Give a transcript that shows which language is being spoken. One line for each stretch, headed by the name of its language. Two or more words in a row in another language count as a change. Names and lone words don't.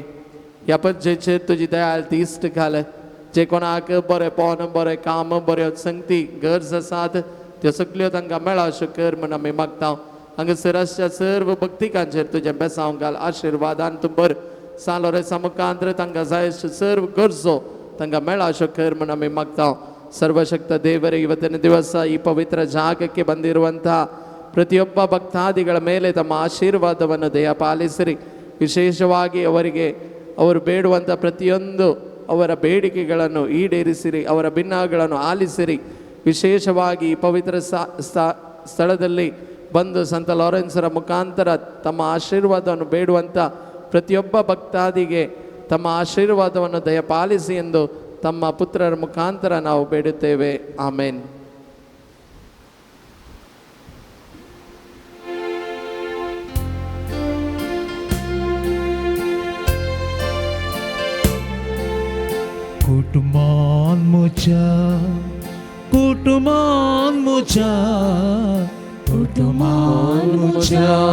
Konkani: ह्या पद्दतीचेर तुजी दयाळ दिश्ट घाल. जे कोणाक बरें पोवन बरें काम बऱ्यो संगती गरज आसात त्यो सगल्यो तांकां मेळा अशें कर म्हूण आमी मागता. हांगासर आसच्या सर्व भक्तिकांचेर तुजें बेसांव घाल, आशिर्वादान तूं भर. सालोरेसा मुखांतर तांकां जाय अश्यो सर्व गरजो तांकां मेळा अशें कर म्हूण आमी मागता.
Kannada: ಸರ್ವಶಕ್ತ ದೇವರೇ, ಇವತ್ತಿನ ದಿವಸ ಈ ಪವಿತ್ರ ಜಾಗಕ್ಕೆ ಬಂದಿರುವಂತಹ ಪ್ರತಿಯೊಬ್ಬ ಭಕ್ತಾದಿಗಳ ಮೇಲೆ ತಮ್ಮ ಆಶೀರ್ವಾದವನ್ನು ದಯಪಾಲಿಸಿರಿ. ವಿಶೇಷವಾಗಿ ಅವರಿಗೆ ಅವರು ಬೇಡುವಂಥ ಪ್ರತಿಯೊಂದು ಅವರ ಬೇಡಿಕೆಗಳನ್ನು ಈಡೇರಿಸಿರಿ, ಅವರ ಭಿನ್ನಗಳನ್ನು ಆಲಿಸಿರಿ. ವಿಶೇಷವಾಗಿ ಈ ಪವಿತ್ರ ಸ್ಥಳದಲ್ಲಿ ಬಂದು ಸಂತ ಲಾರೆನ್ಸರ ಮುಖಾಂತರ ತಮ್ಮ ಆಶೀರ್ವಾದವನ್ನು ಬೇಡುವಂಥ ಪ್ರತಿಯೊಬ್ಬ ಭಕ್ತಾದಿಗೆ ತಮ್ಮ ಆಶೀರ್ವಾದವನ್ನು ದಯಪಾಲಿಸಿ ಎಂದು ತಮ್ಮ ಪುತ್ರರ ಮುಖಾಂತರ ನಾವು ಬೇಡುತ್ತೇವೆ. ಆಮೇನ್.
Konkani: कुटुंबान मुच्या, कुटुंबान मुच्या, कुटुंबान मुच्या,